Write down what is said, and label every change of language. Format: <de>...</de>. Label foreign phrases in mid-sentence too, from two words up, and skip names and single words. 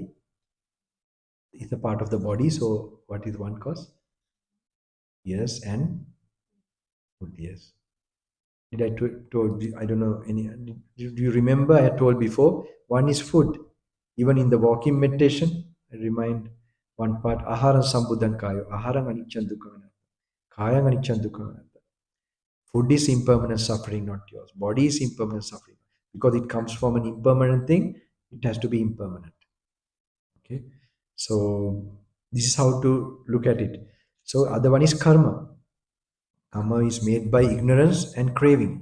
<en>It's a part of the body. So, what is one cause? Yes, and food, yes. Did I told you? I don't know any. Do you remember? I told before. One is food. Even in the walking meditation, I remind one part.</en> <pi>Aharam sambuddhan kayo. Aharam aniccan dukkha. Kayang aniccan dukkha.</pi> <en>Food is impermanent suffering, not yours. Body is impermanent suffering because it comes from an impermanent thing. It has to be impermanent. Okay. So this is how to look at it. So other one is karma. Karma is made by ignorance and craving.</en>